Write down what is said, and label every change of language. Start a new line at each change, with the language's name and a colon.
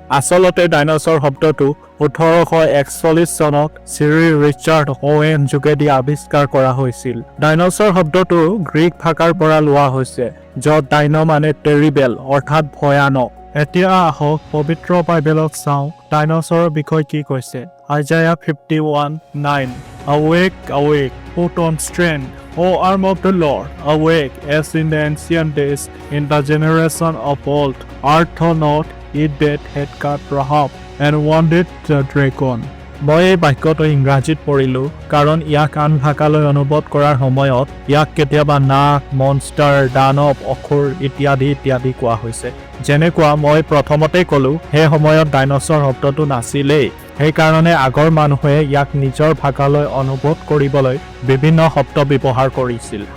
Assamese: আচলতে ডাইনোছৰ শব্দটো 1841 চনত চিৰি ৰিচাৰ্ড ওৱেন যোগেদি আৱিষ্কাৰ কৰা হৈছিল। ডাইনোছৰ শব্দটো গ্ৰীক ভাষাৰ পৰা লোৱা হৈছে, য'ত ডাইনো মানে টেৰিবেল অৰ্থাৎ ভয়ানক। এতিয়া আহক পবিত্ৰ বাইবেলত চাওঁ ডাইনোছৰৰ বিষয়ে কি কৈছে।
English: Isaiah 51:9 Awake, awake, put on strength, O arm of the Lord, awake as in the ancient days, in the generation of old, art thou not it that had cut Rahab and wounded the dragon.
Assamese: মই এই বাক্যটো ইংৰাজীত পঢ়িলোঁ, কাৰণ ইয়াক আন ভাষালৈ অনুবাদ কৰাৰ সময়ত ইয়াক কেতিয়াবা নাগ, মনষ্টাৰ, দানৱ, অসুৰ ইত্যাদি ইত্যাদি কোৱা হৈছে। যেনেকুৱা মই প্ৰথমতেই ক'লোঁ, সেই সময়ত ডাইনোছৰ শব্দটো নাছিলেই। সেইকাৰণে আগৰ মানুহে ইয়াক নিজৰ ভাষালৈ অনুবাদ কৰিবলৈ বিভিন্ন শব্দ ব্যৱহাৰ কৰিছিল।